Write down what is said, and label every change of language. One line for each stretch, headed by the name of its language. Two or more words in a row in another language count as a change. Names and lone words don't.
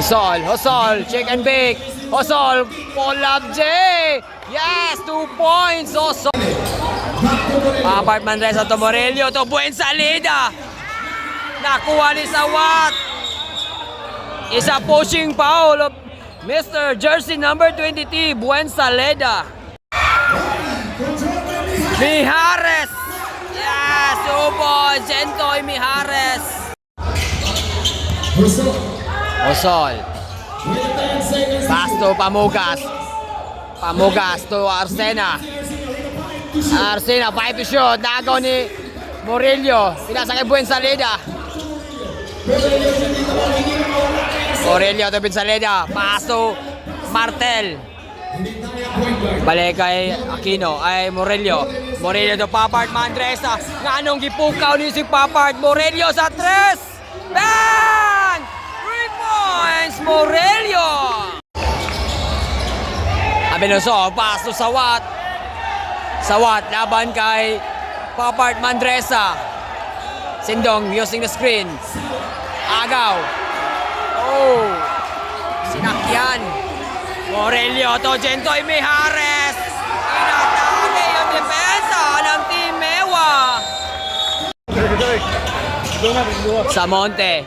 English: Osol, check and bake. Osol, pull-up J. Yes, 2 points. Osol. Papart Manresa to Morelio to Buen Salida.
Filipino: Nakuha ni Sawat. Isa
English: pushing foul of Mr. Jersey number 23, Buen Salida. Mijares. Yes, 2 points. Jentoy Mijares. Osol. Pass to Pamugas. Pamugas to Arsena. Arsena, 5 to shoot.
Filipino: Nagaw ni Morelio. Pinasa kay Buen Salida.
English: Morelio to Buen Salida. Pass to Martel.
Filipino: Balik kay Aquino. Ay Morelio.
Cebuano: Morelio to Papart Manresa. Nganong gipukaw ni si Papart.
English: Morelio sa 3. Bang! 3 points, Morelio! Abenoso, pass to Sawat.
Filipino: Sawat, laban kay Papart Manresa.
English: Sindong using the screen.
Filipino: Agaw. Oh! Sinakyan.
English: Morelio to Jentoy Mijares.
Filipino: Inatake ang depensa ng Team Mewa. Samonte.